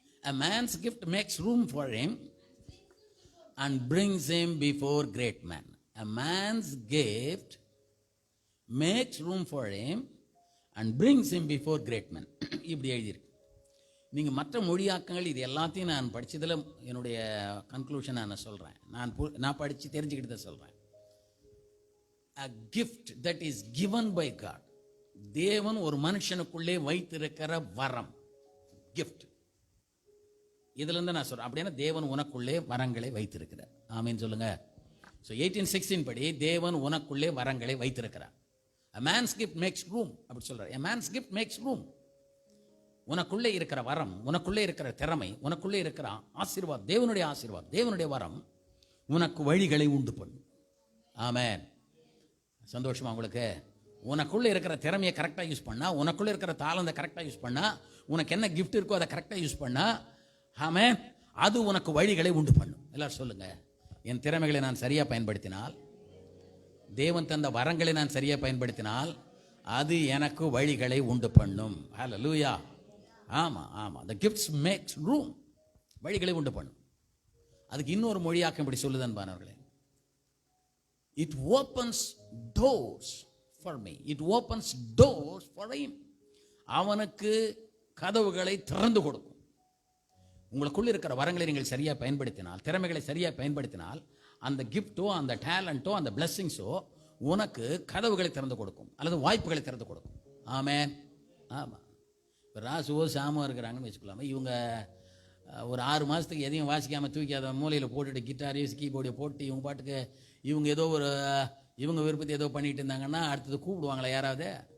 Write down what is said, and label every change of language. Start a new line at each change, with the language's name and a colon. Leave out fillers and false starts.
English: a man's gift makes room for him and brings him before great men. a man's gift makes room for him and brings him before great men.
Tamil: இப்படி எழுதியிருக்கு. நீங்கள் மற்ற மொழியாக்கங்கள் இது எல்லாத்தையும் நான் படித்ததில் என்னுடைய கன்க்ளூஷன் நான் சொல்கிறேன். நான் படித்து தெரிஞ்சுக்கிட்டு தான் சொல்கிறேன்.
English: a gift that is given by God,
Tamil: தேவன் ஒரு மனுஷனுக்குள்ளே வைத்திருக்கிற வரம்,
English: gift.
Tamil: இதிலிருந்து நான் சொல்றேன். அப்படின்னா தேவன் உனக்குள்ளே வரங்களை வைத்திருக்கிறார். ஆமீன் சொல்லுங்க. ஸோ 18:16 படி தேவன் உனக்குள்ளே வரங்களை வைத்திருக்கிறார்.
English: A man's gift makes room
Tamil: அப்படி சொல்றார்.
English: A man's gift makes room.
Tamil: உனக்குள்ளே இருக்கிற வரம், உனக்குள்ளே இருக்கிற திறமை, உனக்குள்ளே இருக்கிற ஆசீர்வாதம், தேவனுடைய ஆசீர்வாதம், தேவனுடைய வரம் உனக்கு வழிகளை உண்டு பண்ணும். ஆமென். சந்தோஷமா உங்களுக்கு? உனக்குள்ளே இருக்கிற திறமையை கரெக்டாக யூஸ் பண்ணா, உனக்குள்ளே இருக்கிற தாளந்தை கரெக்டாக யூஸ் பண்ணா, உனக்கு என்ன கிஃப்ட் இருக்கோ அதை கரெக்டாக யூஸ் பண்ணா, ஆமென், அது உனக்கு வழிகளை உண்டு பண்ணும். எல்லாரும் சொல்லுங்க, என் திறமைகளை நான் சரியாக பயன்படுத்தினால், தேவன் தந்த வரங்களை நான் சரியாக பயன்படுத்தினால், அது எனக்கு வழிகளை உண்டு பண்ணும். ஹல்லேலூயா. ஆமாம் ஆமாம்,
English: the gifts makes room,
Tamil: வழிகளை உண்டு பண்ணும். அதுக்கு இன்னொரு மொழியாக்கம் இப்படி சொல்லுதன் பானவர்களே,
English: it opens doors for me, it opens doors for him.
Tamil: அவனுக்கு கதவுகளை திறந்து கொடுக்கும். உங்களுக்குள்ள இருக்கிற வரங்களை நீங்கள் சரியாக பயன்படுத்தினால், திறமைகளை சரியாக பயன்படுத்தினால், அந்த கிஃப்டோ அந்த டேலண்டோ அந்த பிளெஸ்ஸிங்ஸோ உனக்கு கதவுகளை திறந்து கொடுக்கும் அல்லது வாய்ப்புகளை திறந்து கொடுக்கும். ஆமென். ஆமாம். இப்போ ராசுவோ சாமோ இருக்கிறாங்கன்னு வச்சுக்கலாமா, இவங்க ஒரு 6 மாதத்துக்கு எதையும் வாசிக்காமல் தூக்கி அதை மூலையில் போட்டுட்டு கிட்டாரையும் கீபோர்டையும் போட்டு இவங்க பாட்டுக்கு இவங்க ஏதோ ஒரு இவங்க விருப்பத்தை ஏதோ பண்ணிட்டு இருந்தாங்கன்னா அடுத்தது கூப்பிடுவாங்களா யாராவது?